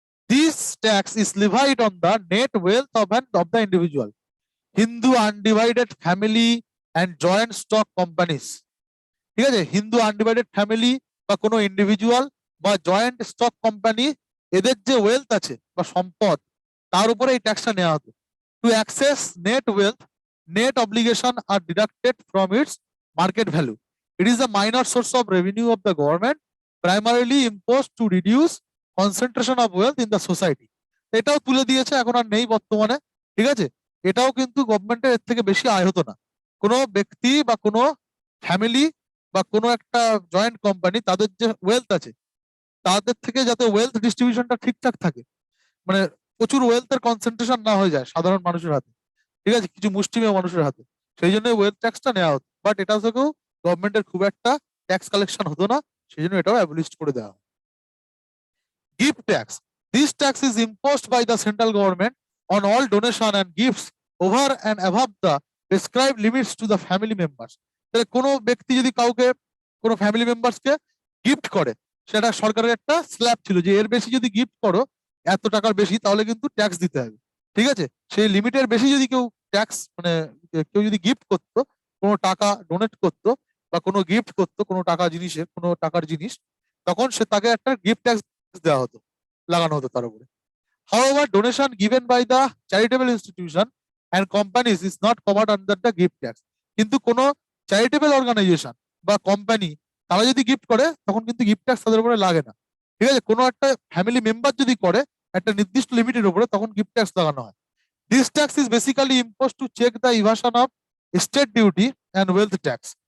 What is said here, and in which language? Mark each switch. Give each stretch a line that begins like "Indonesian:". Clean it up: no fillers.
English: This tax is levied on the net wealth of the individual, Hindu undivided family and joint stock companies.
Bangla: ঠিক আছে? Hindu undivided family বা কোনো individual বা joint stock company, এদের যে wealth আছে বা সম্পদ, তার উপরে এই ট্যাক্সটা নেওয়া হতো।
English: To assess net wealth, net obligation are deducted from its market value. It is a minor source of revenue of the government, primarily imposed to reduce concentration of wealth in the society.
Bangla: এটাও তুলে দিয়েছে, এখন আর নেই বর্তমানে। ঠিক আছে? এটাও কিন্তু গভর্নমেন্টের এর থেকে বেশি আয় হতো না। কোনো ব্যক্তি বা কোনো ফ্যামিলি বা কোনো একটা জয়েন্ট কোম্পানি, তাদের যে ওয়েলথ আছে, তাদের থেকে যাতে ওয়েলথ ডিস্ট্রিবিউশনটা ঠিকঠাক থাকে, মানে প্রচুর ওয়েলথের কনসেন্ট্রেশন না হয়ে যায় সাধারণ মানুষের হাতে, ঠিক আছে, কিছু মুষ্টিমেয় মানুষের হাতে, সেই জন্য ওয়েলথ ট্যাক্সটা নেওয়া হতো। বাট এটা থেকেও গভর্নমেন্টের খুব একটা ট্যাক্স কালেকশন হতো না, সেই জন্য এটাও অ্যাবলিশড করে দেওয়া হয়। Gift tax,
English: This tax is imposed by the central government on all donation and gifts over and above the prescribed limits to the family members.
Bangla: তাহলে কোনো ব্যক্তি যদি কাউকে কোনো ফ্যামিলি মেম্বার্সকে গিফট করে, সেটা সরকারের একটা স্ল্যাব ছিল যে এর বেশি যদি গিফট করো এত টাকার বেশি তাহলে কিন্তু ট্যাক্স দিতে হবে। ঠিক আছে, সেই লিমিটের বেশি যদি কেউ ট্যাক্স মানে কেউ যদি গিফট করতো, কোনো টাকা ডোনেট করতো বা কোনো গিফট করতো কোনো টাকা জিনিসের কোনো টাকার জিনিস, তখন সে তাকে একটা গিফট ট্যাক্স দেওয়া হতো, লাগানো হতো তার উপরে।
English: However, donation given by the charitable institution and companies is not covered under the gift tax.
Bangla: কিন্তু কোনো চ্যারিটেবল অর্গানাইজেশন বা কোম্পানি তারা যদি গিফট করে তখন কিন্তু গিফট ট্যাক্স তাদের উপরে লাগে না। ঠিক আছে, কোনো একটা ফ্যামিলি মেম্বার যদি করে একটা নির্দিষ্ট লিমিটের উপরে তখন গিফট ট্যাক্স লাগানো হয়।
English: This tax is basically imposed to check the evasion of state duty and wealth tax.